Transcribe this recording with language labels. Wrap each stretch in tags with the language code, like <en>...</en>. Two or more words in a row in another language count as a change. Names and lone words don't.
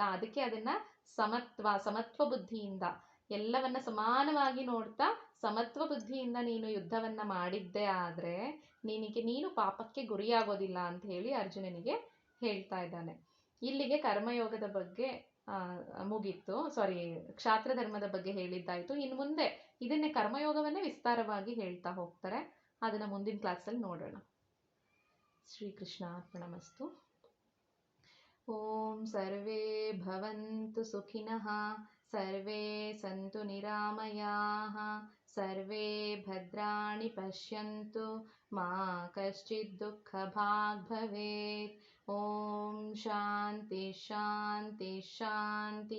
<kn>ಅದಕ್ಕೆ ಅದನ್ನ ಸಮತ್ವ ಬುದ್ಧಿಯಿಂದ ಎಲ್ಲವನ್ನ ಸಮಾನವಾಗಿ ನೋಡ್ತಾ ಸಮತ್ವ ಬುದ್ಧಿಯಿಂದ ನೀನು ಯುದ್ಧವನ್ನ ಮಾಡಿದ್ದೆ ಆದ್ರೆ ನೀನು ಪಾಪಕ್ಕೆ ಗುರಿಯಾಗೋದಿಲ್ಲ ಅಂತ ಹೇಳಿ ಅರ್ಜುನನಿಗೆ ಹೇಳ್ತಾ ಇದ್ದಾನೆ. ಇಲ್ಲಿಗೆ ಕರ್ಮಯೋಗದ ಬಗ್ಗೆ ಮುಗೀತು. ಕ್ಷಾತ್ರ ಧರ್ಮದ ಬಗ್ಗೆ ಹೇಳಿದ್ದಾಯ್ತು. ಇನ್ನು ಮುಂದೆ ಇದನ್ನೇ ಕರ್ಮಯೋಗವನ್ನೇ ವಿಸ್ತಾರವಾಗಿ ಹೇಳ್ತಾ ಹೋಗ್ತಾರೆ. ಅದನ್ನ ಮುಂದಿನ ಕ್ಲಾಸಲ್ಲಿ ನೋಡೋಣ. ಶ್ರೀಕೃಷ್ಣಾರ್ಪಣಮಸ್ತು.</kn> <sa>ಓಂ ಸರ್ವೇ ಭವಂತು ಸುಖಿನಃ, ಸರ್ವೇ ಸಂತು ನಿರಾಮಯಾಃ, ಸರ್ವೇ ಭದ್ರಾಣಿ ಪಶ್ಯಂತು, ಮಾ ಕಶ್ಚಿತ್ ದುಃಖ ಭಾಗ್ ಭವೇತ್. ಓಂ ಶಾಂತಿ ಶಾಂತಿ ಶಾಂತಿ.</sa>